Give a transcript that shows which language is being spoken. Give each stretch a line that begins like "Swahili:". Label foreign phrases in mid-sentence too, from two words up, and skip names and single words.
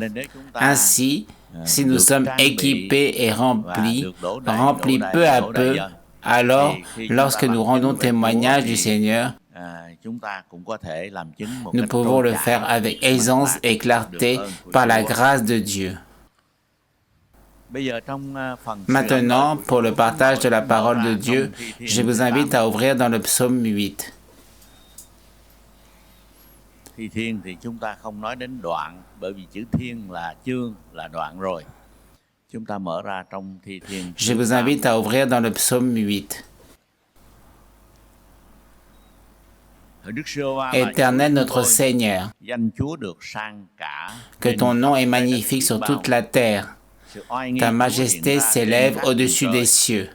French: Ainsi, si nous sommes équipés et remplis peu à peu, alors, lorsque nous rendons témoignage du Seigneur, nous pouvons le faire avec aisance et clarté par la grâce de Dieu. Maintenant, pour le partage de la parole de Dieu, je vous invite à ouvrir dans le psaume 8.
Vietnamese: Thi Thiên thì chúng ta không nói đến đoạn, bởi vì chữ thiên là chương, là đoạn rồi. Chúng ta mở ra trong Thi Thiên.
French: Je vous invite à ouvrir dans le psaume 8. Éternel notre Seigneur, que ton nom est magnifique sur toute la terre. Ta majesté s'élève au-dessus des cieux.